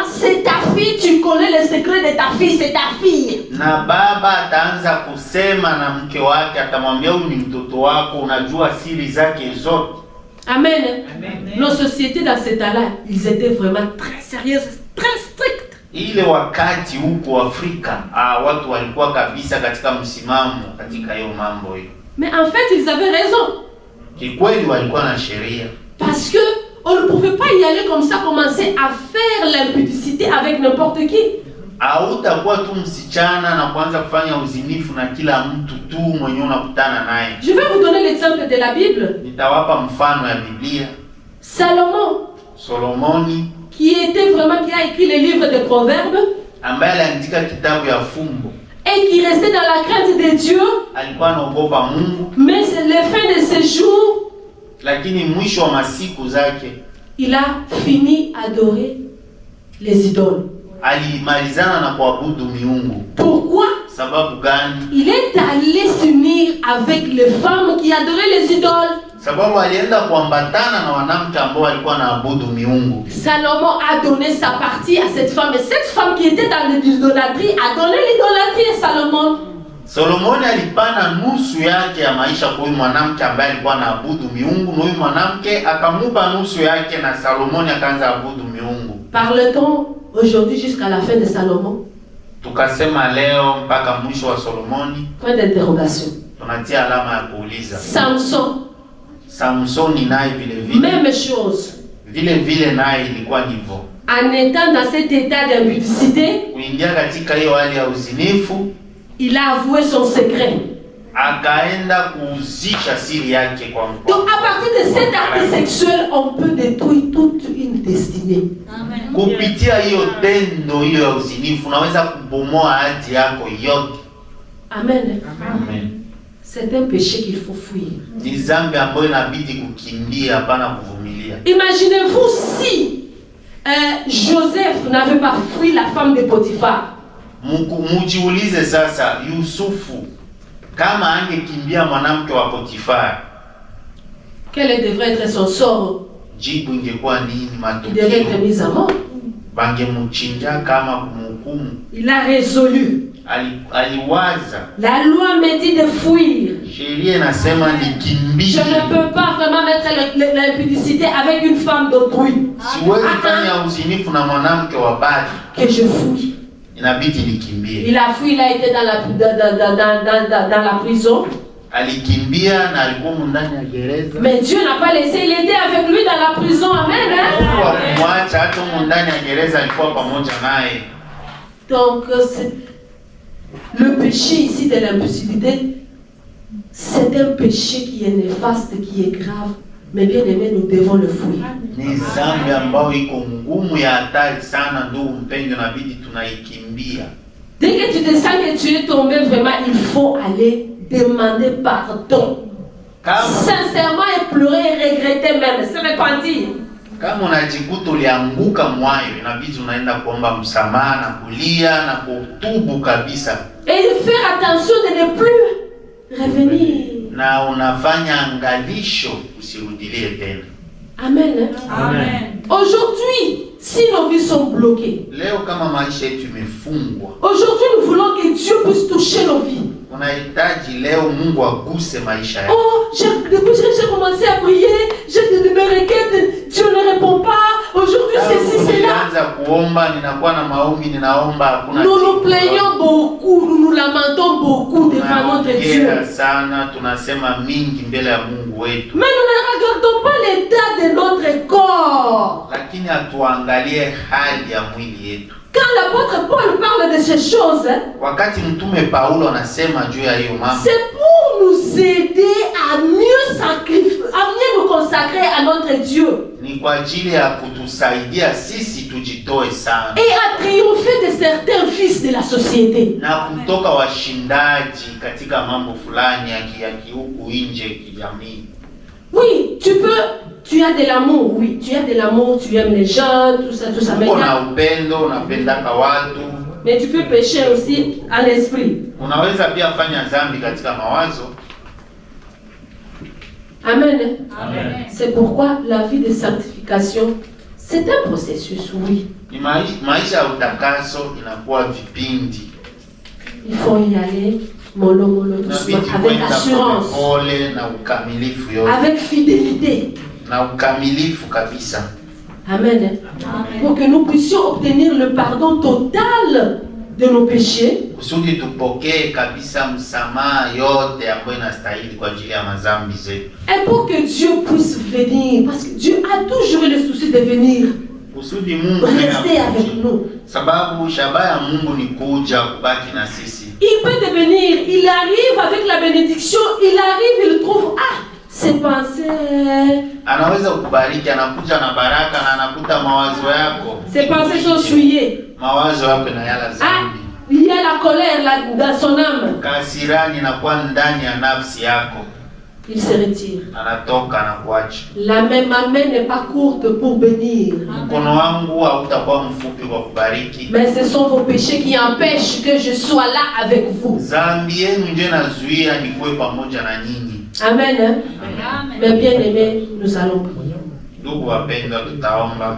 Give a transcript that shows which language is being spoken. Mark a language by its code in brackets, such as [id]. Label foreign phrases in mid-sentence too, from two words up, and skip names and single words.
[fr] C'est ta fille, tu connais les secrets de ta fille, c'est ta fille. Amen. Nos sociétés dans cet temps-là, ils étaient vraiment très sérieuses, très strictes. [sw] Ile wakati huko Afrika watu walikuwa kabisa katika msimamo katika hiyo mambo hiyo. [fr] Mais en fait ils avaient raison. [sw] Kikweli walikuwa na sheria. [fr] Parce que on ne pouvait pas y aller comme ça, commencer à faire l'impudicité avec n'importe qui. [sw] Hautakuwa tu msichana na kuanza kufanya uzinifu na kila mtu tu mwenye unakutana naye. [fr] Je vais vous donner l'exemple de la Bible. [sw] Nitawapa mfano ya Biblia. [fr] Solomoni qui a écrit les livres de Proverbes, et qui restait dans la crainte de Dieu, mais c'est la fin de ses jours, il a fini à adorer les idoles. Pourquoi? Il est allé s'unir avec les femmes qui adoraient les idoles. Salomon a donné sa partie à cette femme, et cette femme qui était dans l'idolâtrie a donné l'idolâtrie à Salomon. [sw] Solomoni alipana nusu yake ya maisha kwa mwanamke ambaye alikuwa anaabudu miungu, na huyu mwanamke akamupa nusu yake na Salomoni akaanza abudu miungu. [fr] Parle-t-on aujourd'hui jusqu'à la fin de Salomon? [sw] Tukasema leo mpaka mwisho wa Solomoni. [fr] Point d'interrogation. [sw] Tunatia alama ya kuuliza. Samson naye vile vile. [fr] Même chose. [sw] Vile naye ilikuwa hivyo. [fr] En étant dans cet état d'impudicité, [sw] kuingia katika hiyo hali ya uzinifu, [fr] il a avoué son secret. [sw] Akaenda kuuzisha siri yake kwa mtu. [fr] Donc à partir de cet acte sexuel, on peut détruire toute une destinée. Amen. [sw] Kupitia hiyo tendo hiyo ya uzinifu, unaweza kubomoa hati yako yote. Amen. Amen. [fr] C'est un péché qu'il faut fuir. [sw] Ni dhambi ambayo inabidi kukimbia, hapana kuvumilia. [fr] Imaginez-vous si Joseph n'avait pas fui la femme de Potiphar. [sw] Mujiulize sasa, Yusufu kama angekimbia mwanamke wa Potifar, [fr] quel devrait être son sort? [sw] Jibu ingekuwa nini? [fr] Il devait être mis à mort. [sw] Bangemuchinja kama kumhukumu. [fr] Il a résolu. [sw] Aliwaza. [fr] La loi me dit de fuir. [sw] Sheria inasema nikimbie. [fr] Je ne peux pas vraiment mettre l'impudicité avec une femme d'autrui. [sw] Siwezi fanya uzinifu na mwanamke wa badi. [fr] Que je fuis. [sw] Inabidi nikimbie. [fr] Il a fui, il a été dans la prison. [sw] Alikimbia na alikuwa ndani ya gereza. [fr] Mais Dieu n'a pas laissé, il était avec lui dans la prison. Amen. [sw] Mwacha hata ndani ya gereza alikuwa pamoja naye. [fr] Donc le péché ici de l'impudicité, c'est un péché qui est néfaste, qui est grave. Mais bien aimé, nous devons le fuir. [sw] Ni dhambi ambayo iko ngumu ya hatari sana, ndugu mpendwa, inabidi tunaikimbia. [fr] Dès que tu te sens que tu es tombé, vraiment, il faut aller demander pardon. Sincèrement et pleurer et regretter même, se repentir. [sw] Kama unajikuta ulianguka mwayo, inabidi unaenda kuomba msamaha na kulia na kutubu kabisa. [fr] Et faire attention de ne plus revenir. [sw] Na unafanya angalisho usirudilie tena. Amen. Amen. [fr] Aujourd'hui, si nos vies sont bloquées, [sw] Leo kama maisha yetu imefungwa, [fr] aujourd'hui nous voulons que Dieu puisse toucher nos vies. [sw] unahitaji leo Mungu aguse maisha yako. [fr] Oh, depuis que j'ai commencé à prier, j'ai de mes requêtes, Dieu ne répond pas. Aujourd'hui, ceci, c'est là. [sw] Nilianza kuomba, ninakuwa na maombi, ninaomba hakuna [fr] Nous nous [sw] jibu. [fr] plaignons beaucoup, nous nous lamentons beaucoup devant notre Dieu. [sw] Tunaongea sana, tunasema mingi mbele ya Mungu wetu. [fr] Mais nous ne regardons pas l'état de notre corps. [sw] Lakini hatuangalie hali ya mwili yetu. [fr] Quand l'apôtre Paul parle de ces choses, [sw] Wakati mtume Paulo anasema juu ya hiyo mambo, [fr] c'est pour nous aider à mieux sacrifier, à mieux nous consacrer à notre Dieu [sw] ni kwa ajili ya kutusaidia sisi tujitoe sana [fr] et à triompher de certains vices de la société. [sw] na kutoka washindaji katika mambo fulani ya kihuku nje kijamii. [fr] Oui, tu as de l'amour, oui, tu as de l'amour, tu aimes les gens, tout ça, [sw] Una upendo, unapendaka watu. [fr] mais tu peux pécher aussi à l'esprit. [sw] Unaweza pia fanya dhambi katika mawazo. Amen. Amen. [fr] C'est pourquoi la vie de sanctification, c'est un processus, oui. [sw] Ni maisha ya utakaso inakuwa vipindi. [fr] Il faut y aller mollo, doucement, avec assurance, [sw] pole na ukamilifu yote. [fr] avec fidélité. [sw] Na ukamilifu kabisa. Amen. [fr] Pour que nous puissions obtenir le pardon total de nos péchés. [sw] Kusudi tupokee kabisa msamaha yote ambayo inastahili kwa ajili ya madhambi zetu. [fr] Et pour que Dieu puisse venir, parce que Dieu a toujours eu le souci de venir [sw] Kusudi Mungu [fr] rester avec nous. [sw] sababu shabaha ya Mungu ni kuja kubaki na sisi. [fr] Il peut devenir, il arrive avec la bénédiction, il arrive, il trouve, ses pensées. [sw] Anaweza kukubariki, anakuja na baraka na anakuta mawazo yako. [fr] Ses pensées sont souillées. [sw] Mawazo yako na yala zambi. [fr] Il y a la colère là, dans son âme. [sw] Kasirani inakuwa ndani ya nafsi yako. [fr] Il se retire. [sw] Anatoka na kuacha. [fr] La même main n'est pas courte pour bénir. [sw] Mkono wangu hautakuwa mfupi kwa kubariki. [fr] Mais ce sont vos péchés qui empêchent que je sois là avec vous. [sw] Zambi yenu ndio inazuia nikuwe pamoja na nyinyi. Amen. Amen. [fr] Mes bien-aimés, nous allons prier. [sw] Ndugu wapendwa, tutaomba.